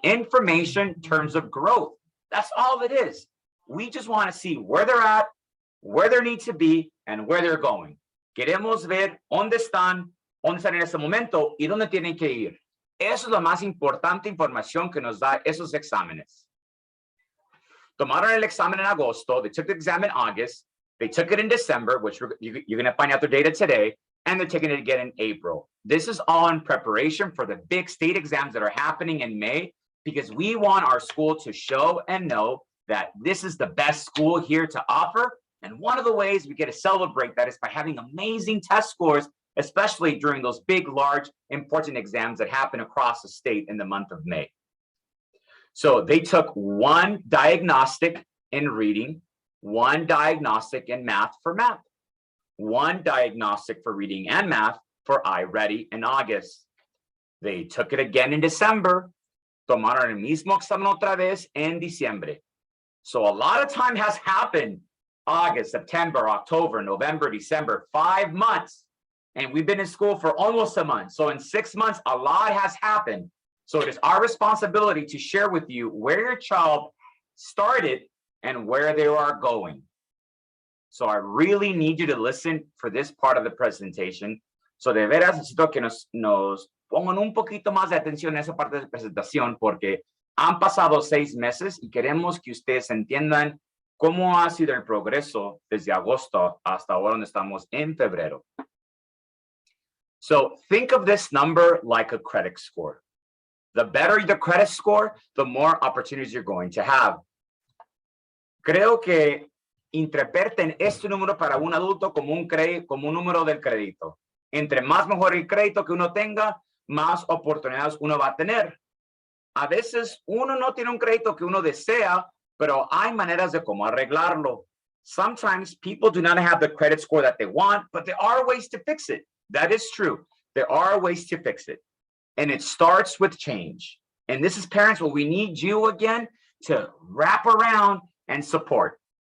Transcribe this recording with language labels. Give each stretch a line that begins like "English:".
English: Information in terms of growth. That's all it is. We just want to see where they're at, where they need to be, and where they're going.
Spanish: Queremos ver dónde están en este momento y dónde tienen que ir. Eso es la más importante información que nos da esos exámenes. Tomaron el examen en agosto.
English: They took the exam in August. They took it in December, which you're going to find out their data today, and they're taking it again in April. This is all in preparation for the big state exams that are happening in May, because we want our school to show and know that this is the best school here to offer. And one of the ways we get to celebrate that is by having amazing test scores, especially during those big, large, important exams that happen across the state in the month of May. So they took 1 diagnostic in reading, 1 diagnostic in math for math, 1 diagnostic for reading and math for iReady in August. They took it again in December.
Spanish: Tomaron el mismo examen otra vez en diciembre.
English: So a lot of time has happened. August, September, October, November, December, 5 months. And we've been in school for almost a month. So in 6 months, a lot has happened. So it is our responsibility to share with you where your child started and where they are going. So I really need you to listen for this part of the presentation.
Spanish: So de veras necesito que nos pongan un poquito más de atención en esa parte de la presentación, porque han pasado 6 meses y queremos que ustedes entiendan cómo ha sido el progreso desde agosto hasta ahora donde estamos en febrero.
English: So think of this number like a credit score. The better the credit score, the more opportunities you're going to have.
Spanish: Creo que interpreten este número para un adulto como un número del crédito. Entre más mejor el crédito que uno tenga, más oportunidades uno va a tener. A veces uno no tiene un crédito que uno desea, pero hay maneras de cómo arreglarlo.
English: Sometimes people do not have the credit score that they want, but there are ways to fix it. That is true. There are ways to fix it. And it starts with change. And this is parents where we need you again to wrap around and support.